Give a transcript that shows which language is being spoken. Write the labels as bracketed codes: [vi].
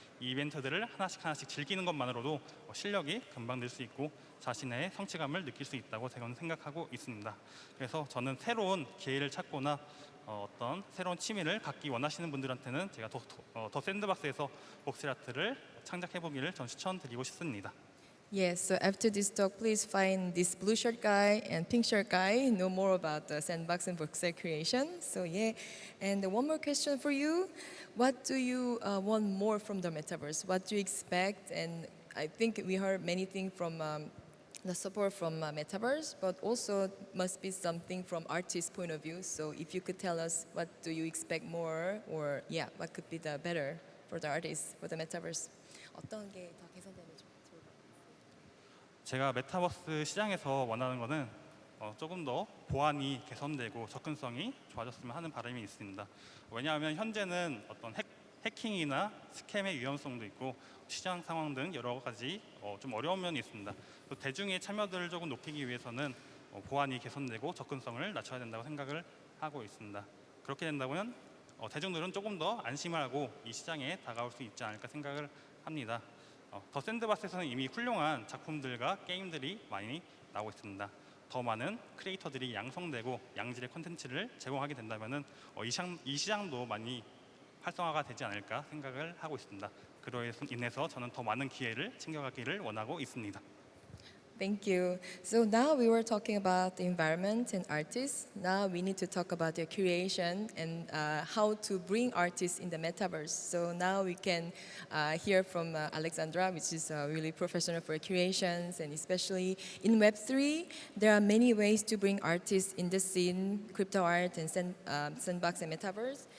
[ko] 이 이벤트들을 하나씩 즐기는 것만으로도 실력이 금방 늘 수 있고 자신의 성취감을 느낄 수 있다고 저는 생각하고 있습니다. 그래서 저는 새로운 기회를 찾거나 어떤 새로운 취미를 갖기 원하시는 분들한테는 제가 더 샌드박스에서 복셀 아트를 창작해보기를 전 추천드리고 싶습니다. [en] Yes, so after this talk, please find this blue shirt guy and pink shirt guy, know more about the Sandbox and voxel creation. So yeah, and one more question for you. What do you want more from the Metaverse? What do you expect? And I think we heard many things from the support from Metaverse, but also must be something from artist's point of view. So if you could tell us what do you expect more, or yeah, what could be the better for the artists, for the Metaverse? [ko] 어떤 게 더 개선되는지. 제가 메타버스 시장에서 원하는 것은 조금 더 보안이 개선되고 접근성이 좋아졌으면 하는 바람이 있습니다. 왜냐하면 현재는 어떤 해킹이나 스캠의 위험성도 있고 시장 상황 등 여러 가지 좀 어려운 면이 있습니다. 또 대중의 참여도를 조금 높이기 위해서는 보안이 개선되고 접근성을 낮춰야 된다고 생각을 하고 있습니다. 그렇게 된다면 대중들은 조금 더 안심하고 이 시장에 다가올 수 있지 않을까 생각을 합니다. 더 샌드박스에서는 이미 훌륭한 작품들과 게임들이 많이 나오고 있습니다. 더 많은 크리에이터들이 양성되고 양질의 콘텐츠를 제공하게 된다면 이 시장도 많이 활성화가 되지 않을까 생각을 하고 있습니다. 그로 인해서 저는 더 많은 기회를 챙겨가기를 원하고 있습니다. [en] Thank you. So now we were talking about the environment and artists. Now we need to talk about their creation and how to bring artists in the metaverse. So now we can hear from Aleksandra, which is really professional for creations, and especially in Web3, there are many ways to bring artists in the scene, crypto art and sandbox and metaverse.